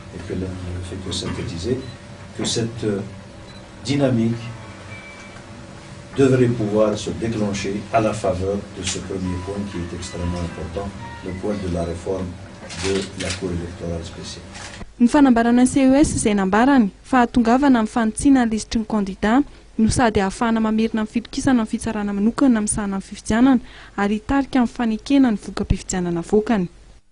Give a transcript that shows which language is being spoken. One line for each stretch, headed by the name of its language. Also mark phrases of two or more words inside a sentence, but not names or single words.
French: que cette dynamique devrait pouvoir se déclencher à la faveur de ce premier point qui est extrêmement important, le point de la réforme de la Cour électorale spéciale.
Malagasy: Ny fanambarana CES izay nambarany fa hatongavana amin'ny fanontsinana lisitry ny kandida no sady ahafahana mamerina amin'ny fitokisana amin'ny fitsarana manokana amin'ny sahana amin'ny fifidianana ary hitarika amin'ny fanekena ny voka-pifidianana avokany.